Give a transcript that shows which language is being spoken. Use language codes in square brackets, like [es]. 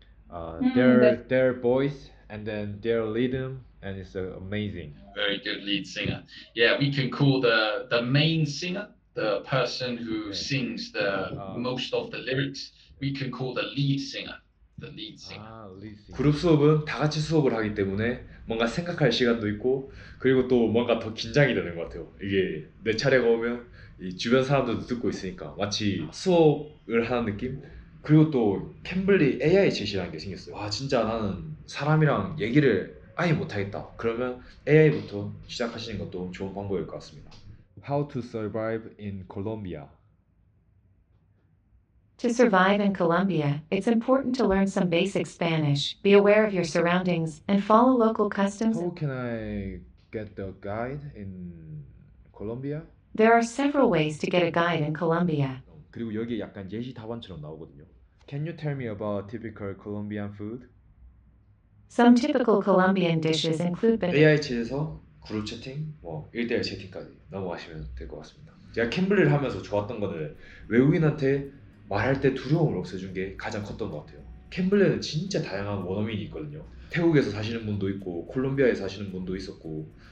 [en] That's- their voice and then their rhythm and it's amazing. Very good lead singer. Yeah, we can call the main singer, the person who Yeah. sings the most of the lyrics, we can call the lead singer. The lead singer. [ko] 그룹 수업은 다 같이 수업을 하기 때문에 뭔가 생각할 시간도 있고 그리고 또 뭔가 더 긴장이 되는 것 같아요. 이게 내 차례가 오면 이 주변 사람들도 듣고 있으니까 마치 수업을 하는 느낌? 그리고 또 캠블리 AI 챗이라는 게 생겼어요. 아 진짜 나는 사람이랑 얘기를 아예 못하겠다. 그러면 AI부터 시작하시는 것도 좋은 방법일 것 같습니다. [en] How to survive in Colombia. To survive in Colombia, it's important to learn some basic Spanish, be aware of your surroundings, and follow local customs. How can I get the guide in Colombia? There are several ways to get a guide in Colombia. [ko] 그리고 여기 약간 예시 답안처럼 나오거든요. [en] Can you tell me about typical Colombian food? Some typical Colombian dishes include [ko] AI 챗에서 그룹 채팅, 1대1 채팅까지 넘어가시면 될 것 같습니다. 제가 캠블리를 하면서 좋았던 거는 외국인한테 말할 때 두려움을 없애준 게 가장 컸던 것 같아요. 캠블리는 진짜 다양한 원어민이 있거든요. 태국에서 사시는 분도 있고 콜롬비아에 사시는 분도 있었고